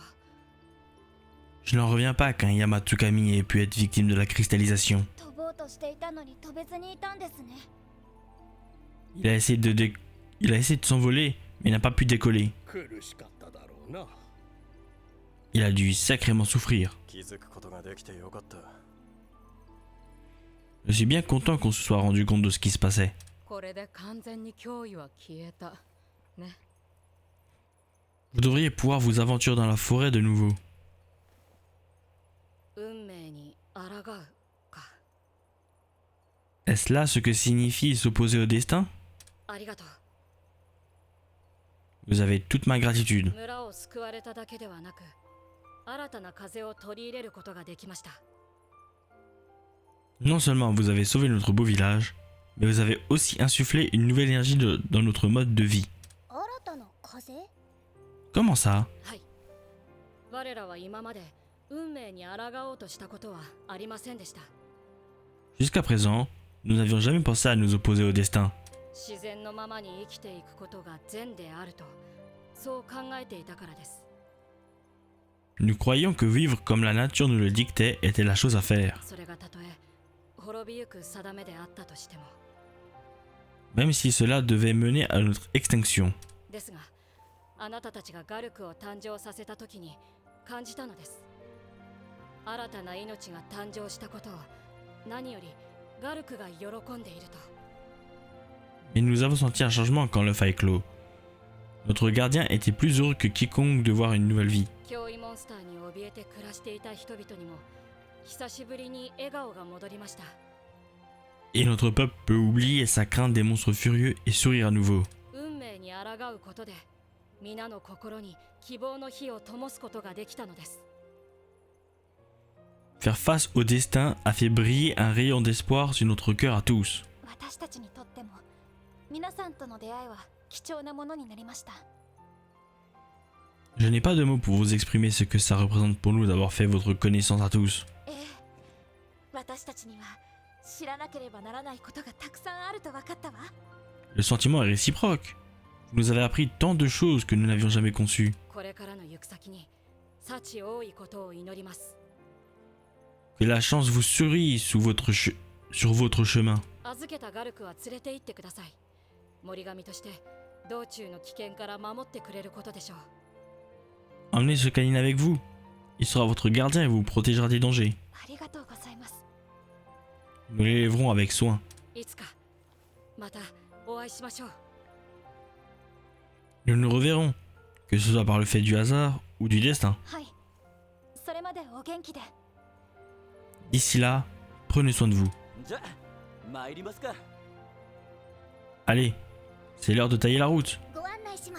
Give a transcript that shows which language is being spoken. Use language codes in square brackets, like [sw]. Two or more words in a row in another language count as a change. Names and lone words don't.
[fr] Je n'en reviens pas qu'un Yamatsukami ait pu être victime de la cristallisation. [ja] 飛ぼうとしていたのに飛べずにいたんですね。 [fr] Il a essayé de s'envoler, mais n'a pas pu décoller. Il a dû sacrément souffrir. Je suis bien content qu'on se soit rendu compte de ce qui se passait. [ja] これで完全に脅威は消えた。ね。 [fr] Vous devriez pouvoir vous aventurer dans la forêt de nouveau. [ja] 運命に抗うか。 [fr] Est-ce là ce que signifie s'opposer au destin? [ja] ありがとう。 [fr] Vous avez toute ma gratitude. [ja] 村を救われただけではなく、新たな風を取り入れることができました。 [fr] Non seulement vous avez sauvé notre beau village, mais vous avez aussi insufflé une nouvelle énergie dans notre mode de vie. [ja] 新たな風？ [fr] Comment ça? [ja] はい。我らは今まで運命に抗おうとしたことはありませんでした。 [fr] Jusqu'à présent, nous n'avions jamais pensé à nous opposer au destin. [ja] 自然のままに生きていくことが善であるとそう考えていたからです。 [fr] Nous croyions que vivre comme la nature nous le dictait était la chose à faire, [ja] それがたとえ滅びゆく定めであったとしても。 [fr] même si cela devait mener à notre extinction. [ja] ですが、あなたたちがガルクを誕生させた時に感じたのです。新たな命が誕生したことを何よりガルクが喜んでいると。 [fr] Mais nous avons senti un changement quand l'œuf a éclos. Notre gardien était plus heureux que quiconque de voir une nouvelle vie. [ja] 脅威モンスターに怯えて暮らしていた人々にも久しぶりに笑顔が戻りました。 [fr] Et notre peuple peut oublier sa crainte des monstres furieux et sourire à nouveau. [ja] 運命に抗うことで皆の心に希望の火を灯すことができたのです。 [fr] Faire face au destin a fait briller un rayon d'espoir sur notre cœur à tous. [ja] 私たちにとっても皆さんとの出会いは貴重なものになりました。 [fr] Je n'ai pas de mots pour vous exprimer ce que ça représente pour nous d'avoir fait votre connaissance à tous. [ja] ええ、私たちには知らなければならないことがたくさんあると分かったわ。 [fr] Le sentiment est réciproque. Vous nous avez appris tant de choses que nous n'avions jamais conçues. [ja] これからの行く先に幸多いことを祈ります。 [fr] Que la chance vous sourie sur votre chemin. [ja] 預けたガルクは連れて行ってください。森神として道中の危険から守ってくれることでしょう。 [fr] Emmenez ce canine avec vous. Il sera votre gardien et vous protégera des dangers. [ja] ありがとうございます。 [fr] Nous l'élèverons avec soin. [ja] いつかまたお会いしましょう。 [fr] Nous nous reverrons, que ce soit par le fait du hasard ou du destin. [ja] はい。それまでお元気で。 [fr] D'ici là, prenez soin de vous. [ja] じゃ、参りますか。 [fr] Allez, c'est l'heure de tailler la route. [ja] ご案内します。